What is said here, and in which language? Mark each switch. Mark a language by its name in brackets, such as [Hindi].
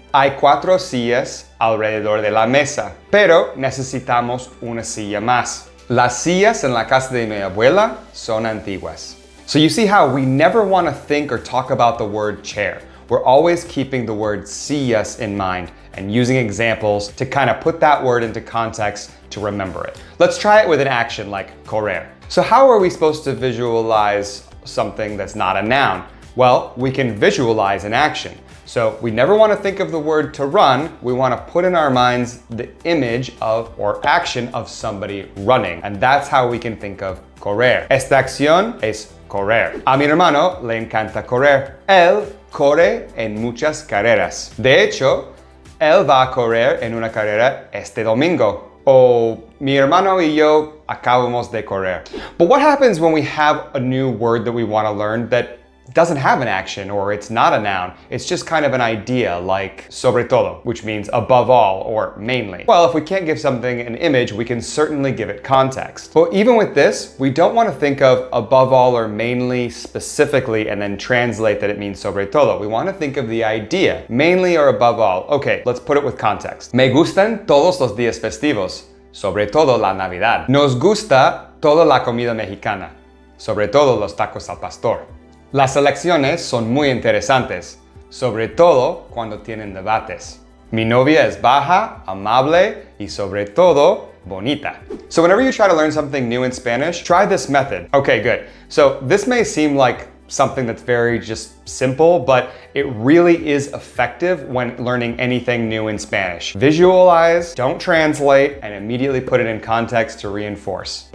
[Spanish] Hay 4 sillas alrededor de la mesa, pero necesitamos una silla más. Las sillas en la casa de mi abuela son antiguas. [English] So you see how we never want to think or talk about the word chair. We're always keeping the word sillas in mind and using examples to kind of put that word into context to remember it. Let's try it with an action like correr. So how are we supposed to visualize something that's not a noun? Well, we can visualize an action. So we never want to think of the word to run. We want to put in our minds the image of or action of somebody running. And that's how we can think of correr. [Spanish] Esta acción es correr. A mi hermano le encanta correr. Él corre en muchas carreras. De hecho, él va a correr en una carrera este domingo. O mi hermano y yo acabamos de correr. [English] But what happens when we have a new word that we want to learn that doesn't have an action or it's not a noun? It's just kind of an idea like sobre todo, which means above all or mainly. Well, if we can't give something an image, we can certainly give it context. But even with this, we don't want to think of above all or mainly specifically and then translate that it means sobre todo. We want to think of the idea, mainly or above all. Okay, let's put it with context. [Spanish] Me gustan todos los días festivos, sobre todo la Navidad. Nos gusta toda la comida mexicana, sobre todo los tacos al pastor. Las elecciones son muy interesantes, sobre todo cuando tienen debates. Mi novia es baja, amable y sobre todo bonita. [English] So whenever you try to learn something new in Spanish, try this method. Okay, good. So this may seem like something that's very just simple, but it really is effective when learning anything new in Spanish. Visualize, don't translate, and immediately put it in context to reinforce.